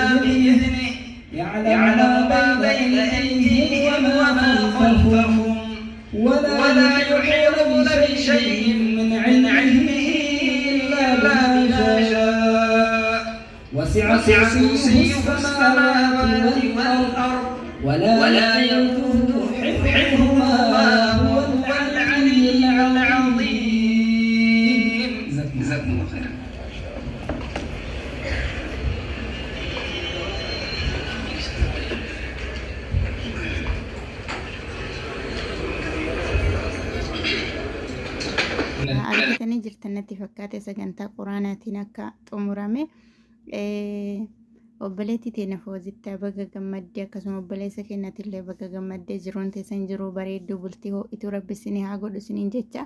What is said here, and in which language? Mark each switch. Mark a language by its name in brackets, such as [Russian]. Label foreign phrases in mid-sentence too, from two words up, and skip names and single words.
[Arabic] بإذنه يعلم ما بين أيديهم وما خلفهم ولا يحيطون بشيء من علمه إلا بما شاء وسع كرسيه السماوات والأرض ولا يؤوده حفظهما هو العلي العظيم. جزاكم الله خيرا. [Oromo] argatanii jirtanitti fakkaate sagantaa quraanaatiin akka xumurame obboleettii teenya Foozittaa baga gammaddee akkasuma obboleessa keenyatillee baga gammaddee jiruun teessan jiru bareedduu bultii ho'itu rabbi isinii haa godhu isiniin jecha.